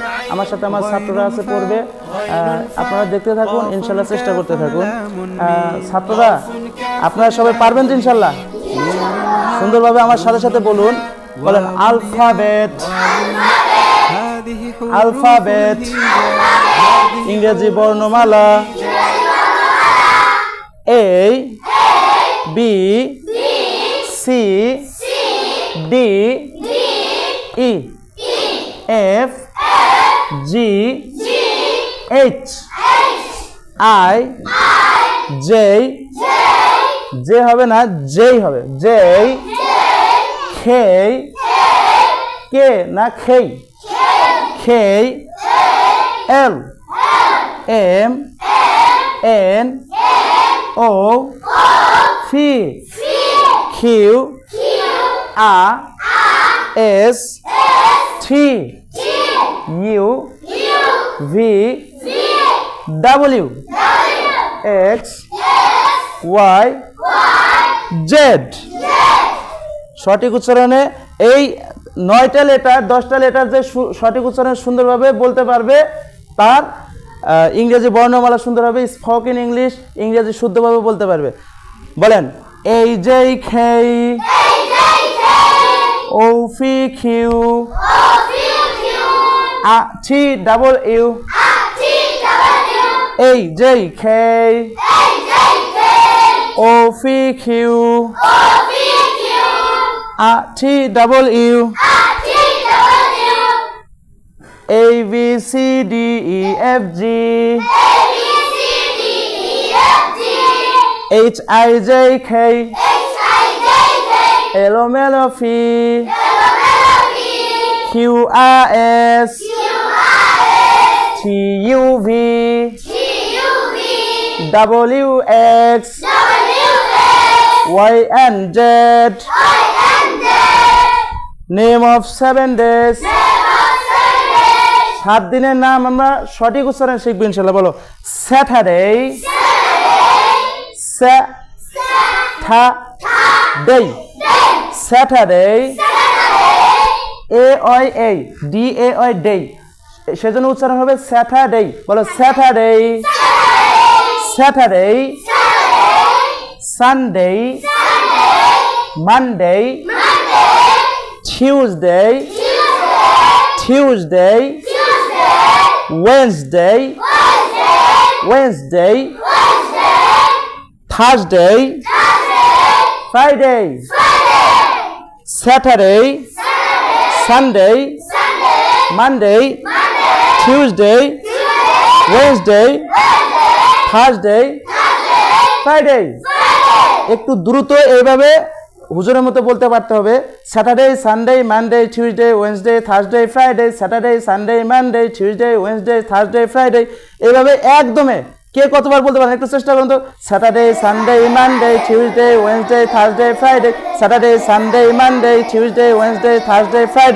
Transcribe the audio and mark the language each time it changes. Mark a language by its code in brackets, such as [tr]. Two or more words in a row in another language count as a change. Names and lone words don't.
[bn] আমার সাথে আমার ছাত্ররা আছে পড়বে, আপনারা দেখতে থাকুন, ইনশাল্লাহ চেষ্টা করতে থাকুন। ছাত্ররা আপনারা সবাই পারবেন তো ইনশাল্লাহ? সুন্দরভাবে আমার সাথে সাথে বলুন, বলেন আলফাবেট। আলফাবেট ইংরেজি বর্ণমালা [en] A B C D E F G H I J J [bn] হবে না, J হবে, J K K না খেই, [en] K L M N O P Q R S T U V W X Y Z। [bn] সঠিক উচ্চারণে এই 9টা লেটার 10টা লেটার যে সঠিক উচ্চারণে সুন্দরভাবে বলতে পারবে, তার ইংরেজি বর্ণমালা সুন্দরভাবে [en] spoken English [bn] ইংরেজি শুদ্ধভাবে বলতে পারবে। বলেন এই জে খেই, ও ফি কিউ, আ টি [en] double U, [bn] এই জে খেই, ও ফি কিউ, [en] R T double U, A B C D E F G H I J K L M N O P Q R S T U V W X Y and Z। Name of 7 days, [bn] 7 দিনের নাম আমরা সঠিক উচ্চারণে শিখব ইনশাআল্লাহ। [en] বলো Saturday, Saturday, Saturday, A-I-A D-A-I day, [bn] সেজন্য উচ্চারণ হবে স্যাটারডে। [en] বলো Saturday, Saturday, Sunday, Monday, Tuesday, Tuesday, Wednesday, Wednesday, Thursday, Friday, Saturday, Sunday, Monday, Tuesday, Wednesday, Thursday, Friday। [bn] একটু দ্রুত এইভাবে হুজুরের মতো বলতে পারতে হবে। [en] Saturday, Sunday, Monday, Tuesday, Wednesday, Thursday, Friday, Saturday, Sunday, Monday, Tuesday, Wednesday, Thursday, Friday. [bn] এইভাবে একদমে কে কতবার বলতে পারেন একটু চেষ্টা করুন তো। [en] Saturday, Sunday, Monday, Tuesday, Wednesday, Thursday, Friday, Saturday, Sunday, Monday, Tuesday, Wednesday, Thursday, Friday.